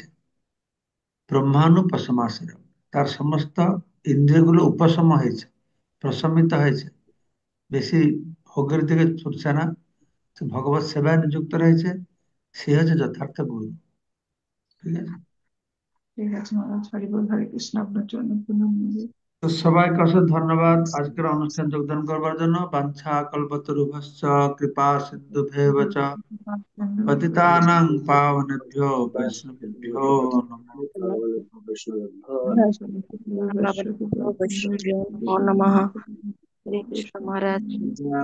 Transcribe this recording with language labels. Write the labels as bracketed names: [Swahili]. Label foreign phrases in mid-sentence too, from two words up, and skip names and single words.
[Bangla] ব্রহ্মানুপশমাসীর, তার সমস্ত ইন্দ্রিয়গুলো উপশম হয়েছে, প্রশমিত হয়েছে, বেশি ভোগের দিকে ছুটছে না, সে ভগবত সেবায় নিযুক্ত রয়েছে। সে হচ্ছে যথার্থ গুরু। ঠিক আছে। ঠিক আছে মহারাজ, হরি বল। হরে কৃষ্ণ, আপনার জন্য প্রণাম মহারাজ। তো সবাইকে অশেষ ধন্যবাদ আজকের অনুষ্ঠান যোগদান করবার জন্য। [Sanskrit] বাঞ্ছা কল্পতরুভ্যশ্চ কৃপা সিন্ধুভ্যেব চ পতিতানাং পাবনেভ্যো বৈষ্ণবেভ্যো নমো। वैष्णव नमः। हरे कृष्ण महाराज।